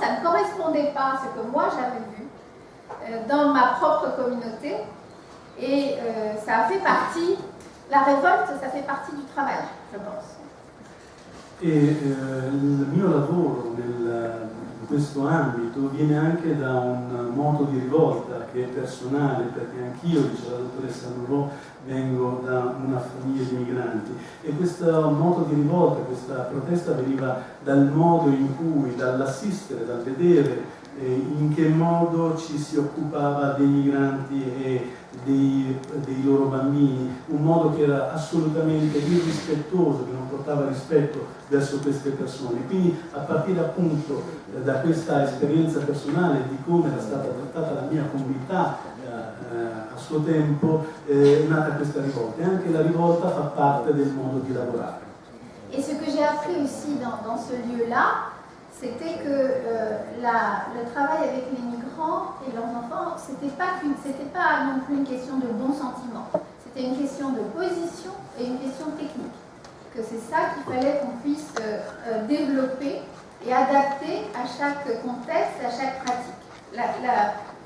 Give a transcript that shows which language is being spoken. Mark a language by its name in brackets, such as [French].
[French] Ça ne correspondait pas à ce que moi j'avais vu dans ma propre communauté. Et ça a fait partie, la révolte, ça fait partie du travail, je pense. [Italian] Il mio lavoro in questo ambito viene anche da un moto di rivolta che è personale, perché anch'io, dice la dottoressa Moreau, vengo da una famiglia di migranti e questo moto di rivolta, questa protesta veniva dal modo in cui, dall'assistere, dal vedere in che modo ci si occupava dei migranti e dei loro bambini, un modo che era assolutamente irrispettoso, che non portava rispetto verso queste persone. Quindi a partire appunto da questa esperienza personale di come era stata trattata la mia comunità a suo tempo è nata questa rivolta e anche la rivolta fa parte del modo di lavorare. [French] Et ce que j'ai appris aussi dans ce lieu-là, c'était que le travail avec les migrants et leurs enfants, c'était pas non plus une question de bon sentiment, c'était une question de position et une question technique. Que c'est ça qu'il fallait qu'on puisse développer et adapter à chaque contexte, à chaque pratique.